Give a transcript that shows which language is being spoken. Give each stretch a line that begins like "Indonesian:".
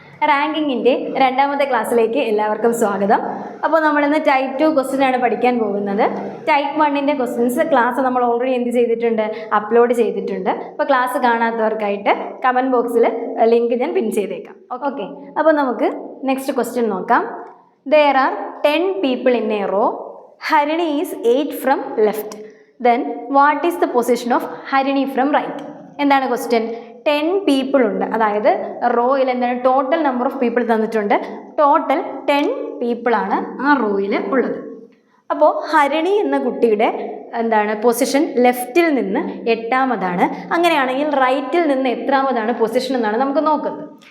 Malayalam: റാങ്കിങ്ങിൻ്റെ രണ്ടാമത്തെ ക്ലാസ്സിലേക്ക് എല്ലാവർക്കും സ്വാഗതം. അപ്പോൾ നമ്മളിന്ന് ടൈപ്പ് 2 ക്വസ്റ്റ്യൻ ആണ് പഠിക്കാൻ പോകുന്നത്. ടൈപ്പ് 1ൻ്റെ ക്വസ്റ്റ്യൻസ് ക്ലാസ് നമ്മൾ ഓൾറെഡി എന്ത് ചെയ്തിട്ടുണ്ട്, അപ്ലോഡ് ചെയ്തിട്ടുണ്ട്. അപ്പോൾ ക്ലാസ് കാണാത്തവർക്കായിട്ട് കമൻറ്റ് ബോക്സിൽ ലിങ്ക് ഞാൻ പിൻ ചെയ്തേക്കാം. ഓക്കെ, അപ്പോൾ നമുക്ക് നെക്സ്റ്റ് ക്വസ്റ്റ്യൻ നോക്കാം.
English: There are 10 people in a row. Harini is 8 from left. Then what is the position of Harini from right?
Malayalam: എന്താണ് ക്വസ്റ്റ്യൻ? 10 പീപ്പിൾ ഉണ്ട്, അതായത് റോയിൽ എന്താണ് ടോട്ടൽ നമ്പർ ഓഫ് പീപ്പിൾ തന്നിട്ടുണ്ട്. ടോട്ടൽ 10 പീപ്പിളാണ് ആ റോയിൽ ഉള്ളത്. അപ്പോൾ ഹരിണി എന്ന കുട്ടിയുടെ എന്താണ് പൊസിഷൻ ലെഫ്റ്റിൽ നിന്ന് 8ാമതാണ്. അങ്ങനെയാണെങ്കിൽ റൈറ്റിൽ നിന്ന് എത്രാമതാണ് പൊസിഷൻ എന്നാണ് നമുക്ക് നോക്കുന്നത്.